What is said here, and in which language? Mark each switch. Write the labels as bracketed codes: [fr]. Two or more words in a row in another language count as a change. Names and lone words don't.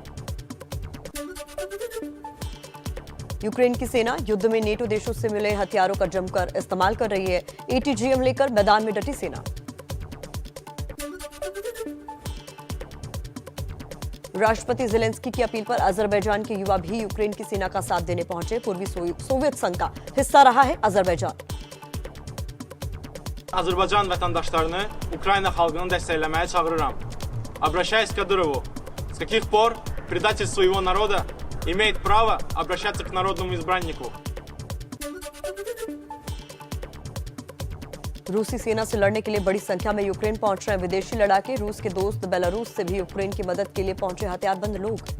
[hi] यूक्रेन की सेना युद्ध में नेटो देशों से मिले हथियारों का जमकर इस्तेमाल कर रही है। एटीजीएम लेकर मैदान में डटी सेना। राष्ट्रपति ज़ेलेंस्की की अपील पर अजरबैजान के युवा भी यूक्रेन की सेना का साथ देने पहुंचे। पूर्वी सोवियत संघ का हिस्सा रहा है अजरबैजान। [az] Azərbaycan vətəndaşlarını Ukrayna xalqını dəstəkləməyə çağırıram. [ru] Обращаюсь к Кадырову. С каких пор предатель своего народа имеет право обращаться к народному избраннику? [hi] रूसी सेना से लड़ने के लिए बड़ी संख्या में यूक्रेन पहुंच रहे हैं विदेशी लड़ाके। रूस के दोस्त बेलारूस से भी यूक्रेन की मदद के लिए पहुंचे हथियारबंद लोग।